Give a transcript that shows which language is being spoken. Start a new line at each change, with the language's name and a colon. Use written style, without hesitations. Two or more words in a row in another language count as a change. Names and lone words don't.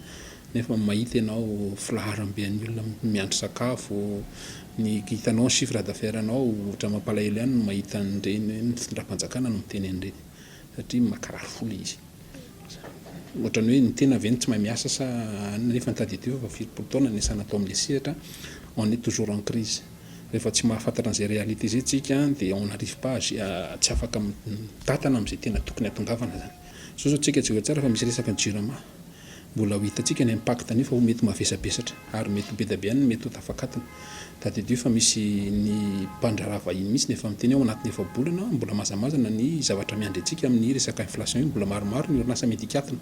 Malagasy: Nefa mahita ianao filaharam-bean'ny olona miandry sakafo, ny hitanao
French: chiffre d'affaires
Malagasy: anao ohatra mampalahelo ihany no mahita an'ireny fitondram-panjakana no miteny an'ireny satria makarary folo izy. Ohatrany hoe ny tena avy tsy mahay miasa sa nefa nitadidio fa 20 taona ny asana atao amin'ilay sehatra,
French: on est toujours en crise.
Malagasy: Rehefa tsy mahafantatra an'izay réalité izay tsika dia
French: on n'arrive pas
Malagasy: tsy afaka mitatana amin'izay tena tokony hatongavana zany. Zao tsika tsy tsara fa misy resaka ny jirama. Mbola ho hitantsika ny impact nefa ho mety mavesabesatra ary mety be dia be ihany mety ho tafakatona. Tadidio fa misy ny mpandraharaha vahiny misy nefa miteny ao anatin'ny efa-bolana mbola mazamazana ny zavatra miandry antsika amin'ny resaka inflation io mbola maromaro ny orinasa mety hikatona.